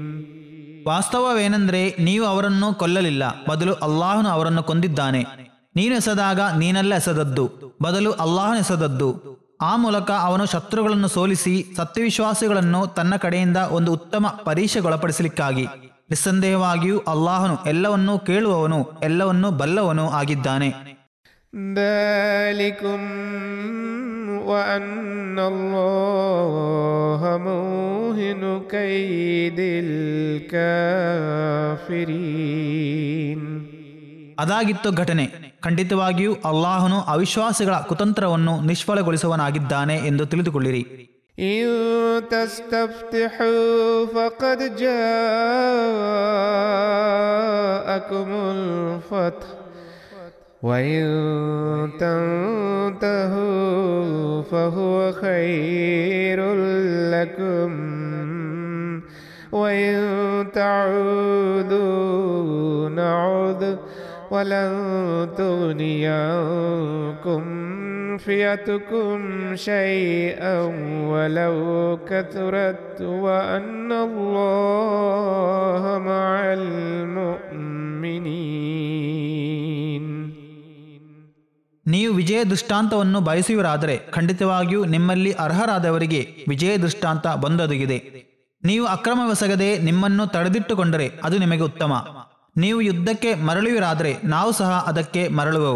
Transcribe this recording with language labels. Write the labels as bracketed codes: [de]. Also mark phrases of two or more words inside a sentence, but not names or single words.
[kn] ವಾಸ್ತವವೇನೆಂದರೆ ನೀವು ಅವರನ್ನು ಕೊಲ್ಲಲಿಲ್ಲ, ಬದಲು ಅಲ್ಲಾಹನು ಅವರನ್ನು ಕೊಂದಿದ್ದಾನೆ. ನೀನು ಎಸೆದಾಗ ನೀನೆಲ್ಲ ಎಸೆದದ್ದು, ಬದಲು ಅಲ್ಲಾಹನು ಎಸೆದದ್ದು. ಆ ಮೂಲಕ ಅವನು ಶತ್ರುಗಳನ್ನು ಸೋಲಿಸಿ ಸತ್ಯವಿಶ್ವಾಸಿಗಳನ್ನು ತನ್ನ ಕಡೆಯಿಂದ ಒಂದು ಉತ್ತಮ ಪರೀಕ್ಷೆಗೊಳಪಡಿಸಲಿಕ್ಕಾಗಿ. ನಿಸ್ಸಂದೇಹವಾಗಿಯೂ ಅಲ್ಲಾಹನು ಎಲ್ಲವನ್ನೂ ಕೇಳುವವನು, ಎಲ್ಲವನ್ನೂ ಬಲ್ಲವನು ಆಗಿದ್ದಾನೆ. [ar] ذلكم وأن الله موهن كيد الكافرين. [kn] ಅದಾಗಿತ್ತು ಘಟನೆ. ಖಂಡಿತವಾಗಿಯೂ ಅಲ್ಲಾಹನು ಅವಿಶ್ವಾಸಿಗಳ ಕುತಂತ್ರವನ್ನು ನಿಷ್ಫಲಗೊಳಿಸುವನಾಗಿದ್ದಾನೆ ಎಂದು ತಿಳಿದುಕೊಳ್ಳಿರಿ. [ar] إن تستفتحوا فقد جاءكم الفتح وإن تنتهوا فهو خير لكم وإن تعودوا نعد ولن تغني عنكم فئتكم شيئا ولو كثرت وأن الله مع المؤمنين. [kn] ನೀವು ವಿಜಯ ದೃಷ್ಟಾಂತವನ್ನು ಬಯಸುವರಾದರೆ ಖಂಡಿತವಾಗಿಯೂ ನಿಮ್ಮಲ್ಲಿ ಅರ್ಹರಾದವರಿಗೆ ವಿಜಯ ದೃಷ್ಟಾಂತ ಬಂದೊದಗಿದೆ. ನೀವು ಅಕ್ರಮವೆಸಗದೆ ನಿಮ್ಮನ್ನು ತಡೆದಿಟ್ಟುಕೊಂಡರೆ ಅದು ನಿಮಗೆ ಉತ್ತಮ. ನೀವು ಯುದ್ಧಕ್ಕೆ ಮರಳುವಿರಾದರೆ ನಾವು ಸಹ ಅದಕ್ಕೆ ಮರಳುವೆವು.